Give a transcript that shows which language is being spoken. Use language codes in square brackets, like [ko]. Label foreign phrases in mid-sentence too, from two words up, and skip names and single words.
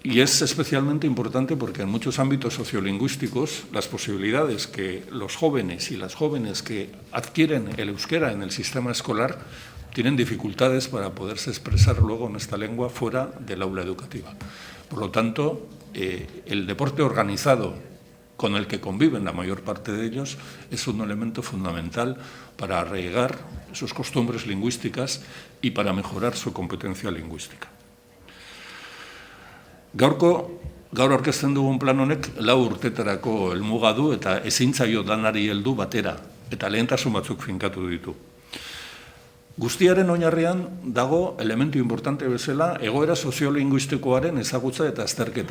[es] Y es especialmente importante porque en muchos ámbitos sociolingüísticos las posibilidades que los jóvenes y las jóvenes que adquieren el euskera en el sistema escolar tienen dificultades para poderse expresar luego en esta lengua fuera del aula educativa. Por lo tanto, el deporte organizado con el que conviven la mayor parte de ellos es un elemento fundamental para arraigar sus costumbres lingüísticas y para mejorar su competencia lingüística. [eu] Gaur aurkezten dugun plan honek 4 urtetarako helmuga du eta ezin zaio danari heldu batera eta lehentasun batzuk finkatu ditu. Guztiaren oinarrian dago elementu importante bezala egoera soziolinguistikoaren ezagutza eta azterketa.